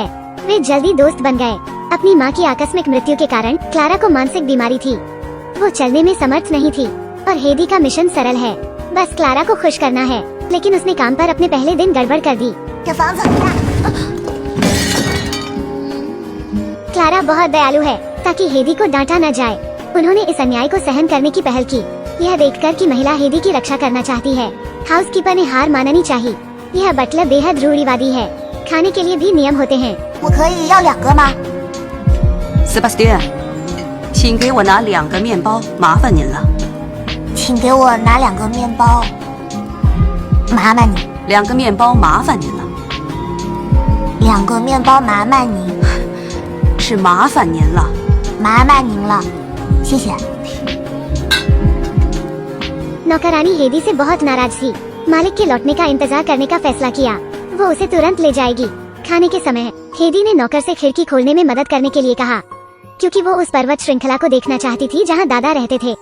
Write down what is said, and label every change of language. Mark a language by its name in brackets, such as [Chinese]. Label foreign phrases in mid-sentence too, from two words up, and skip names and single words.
[Hindi] वे जल्दी दोस्त बन गए। अपनी माँ की आकस्मिक मृत्यु के कारण क्लारा को मानसिक बीमारी थी। वो चलने में समर्थ नहीं थी और हेदी का मिशन सरल है, बस क्लारा को खुश करना है। लेकिन उसने काम पर अपने पहले दिन गड़बड़ कर दी। [Chinese] 这房子很大。 [Hindi] क्लारा बहुत दयालु है, ताकि हेदी को डांटा न जाए। उन्होंने इस अन्याय को सहन करने की पहल की, यह देखकर कि महिला हेदी की रक्षा करना चाहती है। हाउसकीपर ने हार माननी चाहिए। यह बटलर बेहद रूढ़िवादी है। खाने के लिए भी नियम होते हैं। [Chinese] 我可以要2个吗？ Sebastian，请给我拿2个面包，麻烦您了。请给我拿2个面包，麻烦你。 2个面包，麻烦您了， 2个面包，麻烦你，是麻烦您了。麻烦您了，谢谢。 [Hindi] नौकरानी हेदी से बहुत नाराज थी। मालिक के लौटने का इंतजार करने का फैसला किया। वो उसे तुरंत ले जाएगी। खाने के समय हेदी ने नौकर से खिड़की खोलने में मदद करने के लिए कहा, क्योंकि वो उस पर्वत श्रृंखला को देखना चाहती थी जहां दादा रहते थे।